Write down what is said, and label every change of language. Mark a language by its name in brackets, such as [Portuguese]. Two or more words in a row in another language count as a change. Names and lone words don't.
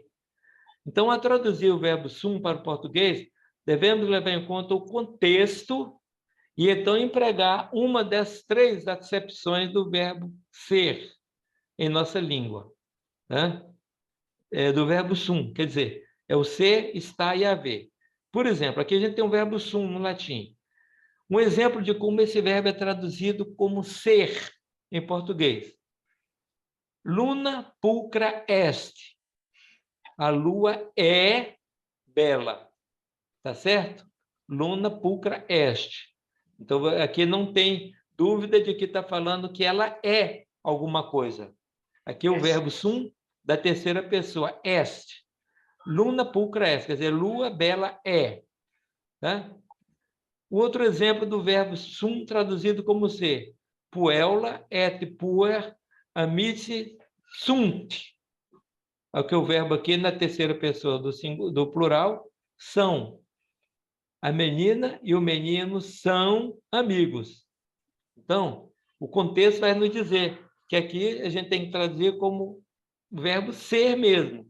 [Portuguese] Então, a traduzir o verbo sum para o português, devemos levar em conta o contexto e, então, empregar uma das 3 acepções do verbo ser em nossa língua. Né? Do verbo sum, quer dizer, é o ser, estar e haver. Por exemplo, aqui a gente tem um verbo sum no latim. Um exemplo de como esse verbo é traduzido como ser em português. [Latin] Luna pulcra est. [Portuguese] A lua é bela. Tá certo? [Latin] Luna pulcra est. [Portuguese] Então, aqui não tem dúvida de que está falando que ela é alguma coisa. Aqui é o verbo sum da terceira pessoa, est. [Latin] Luna pulcra est, [Portuguese] quer dizer, lua bela é. Tá? O outro exemplo do verbo sum traduzido como ser. [Latin] Puella et puer amici sunt. [Portuguese] Aqui o verbo aqui na terceira pessoa do plural, são. A menina e o menino são amigos. Então, o contexto vai nos dizer que aqui a gente tem que traduzir como o verbo ser mesmo.